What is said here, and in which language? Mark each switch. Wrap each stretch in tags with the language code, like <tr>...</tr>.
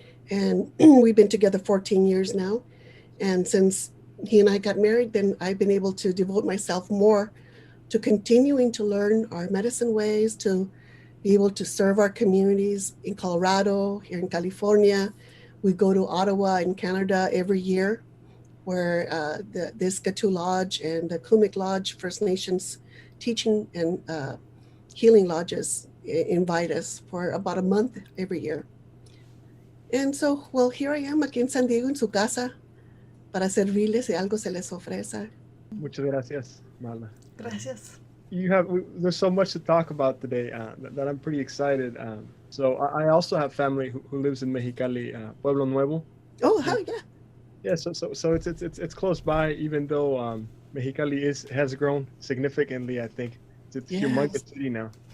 <en>And we've been together 14 years now. And since he and I got married, then I've been able to devote myself more to continuing to learn our medicine ways, to be able to serve our communities in Colorado, here in California. We go to Ottawa in Canada every year, where the Iskatu Lodge and the Kumik Lodge, First Nations teaching and healing lodges invite us for about a month every year. And so, well, here I am</en> <es>aquí en San Diego, en su casa, para servirles si algo se les ofrece. Muchas gracias, Marla. Gracias.</es> <en>There's so much to talk about today that I'm pretty excited. So I also have family who lives in Mexicali, Pueblo Nuevo. Oh, how yeah. Yeah, so it's close by, even though Mexicali has grown significantly. I think it's a humongous city now.</en>